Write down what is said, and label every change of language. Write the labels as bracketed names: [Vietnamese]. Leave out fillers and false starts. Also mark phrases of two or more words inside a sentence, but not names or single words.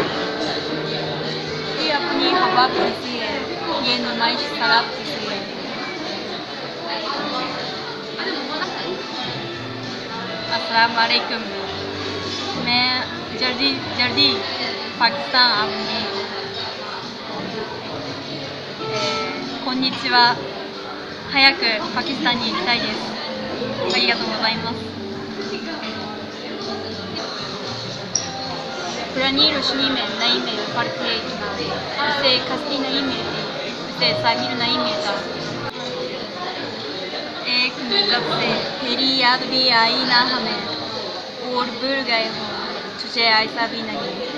[Hindi] ये अपनी हवा कैसी है, ये नुमाइश शराब कैसी है। अस्सलाम वालेकुम। मैं जल्दी पाकिस्तान आऊँगी। [Japanese] こんにちは。早くパキスタンに行きたいです。ありがとうございます。 [Hindi] पुरानी रोशनी में नई में फर्क है इतना, उसे कश्ती नहीं मिलती, उसे साहिल नहीं मिलता। एक मुद्दत से तेरी याद भी आई ना हमें और भूल गए हो तुझे ऐसा भी नहीं।